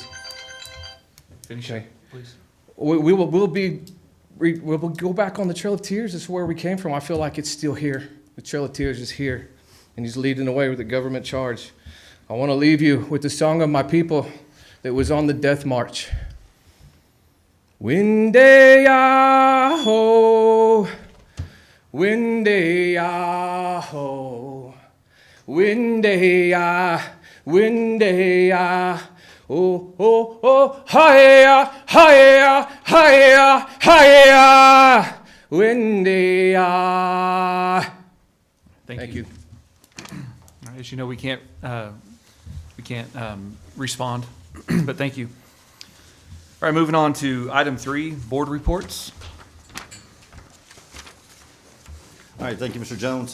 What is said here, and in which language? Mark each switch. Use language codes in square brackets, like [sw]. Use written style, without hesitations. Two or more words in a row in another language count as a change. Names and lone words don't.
[en] Finish Okay. it, please. We'll go back on the Trail of Tears. This is where we came from. I feel like it's still here. The Trail of Tears is here, and he's leading the way with the government charge. I want to leave you with the song of my people that was on the death march. Windeyaho, windeyaho, windeya, oh, oh, oh, hi-ya, hi-ya, hi-ya, hi-ya, windeya. Thank you. All right, as you know, we can't respond, but thank you. All right, moving on to item 3, board reports. All right, thank you, Mr. Jones.